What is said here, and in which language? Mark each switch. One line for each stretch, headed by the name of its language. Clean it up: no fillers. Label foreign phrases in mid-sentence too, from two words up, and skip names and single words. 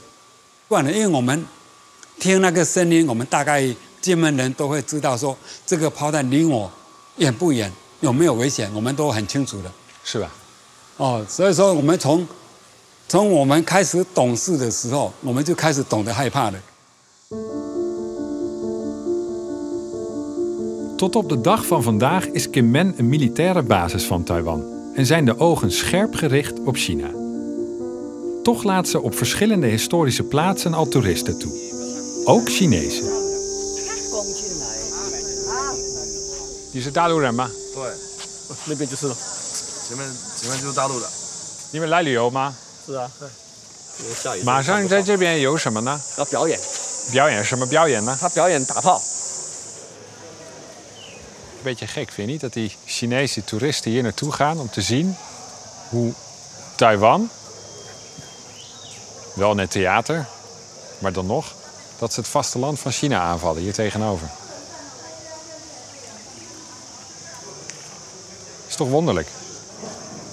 Chinese: 不然呢，因为我们听那个声音，我们大概金门人都会知道说这个炮弹离我远不远，有没有危险，我们都很清楚的，是吧？哦，所以说我们从我们开始懂事的时候，我们就开始懂得害怕了。
Dutch: Tot op de dag van vandaag is Kinmen een militaire basis van Taiwan en zijn de ogen scherp gericht op China. Toch laat ze op verschillende historische plaatsen al toeristen toe, ook Chinezen.
Chinese: 你是大陆人吗？对，那边就是了，前面就是大陆的。你们来旅游吗？是啊，对。下雨。马上在这边有什么呢？要表演。表演什么表演呢？他表演打炮。
Dutch: Beetje gek, vind je niet? Dat die Chinese toeristen hier naartoe gaan om te zien hoe Taiwan, wel net theater, maar dan nog, dat ze het vasteland van China aanvallen, hier tegenover. Is toch wonderlijk?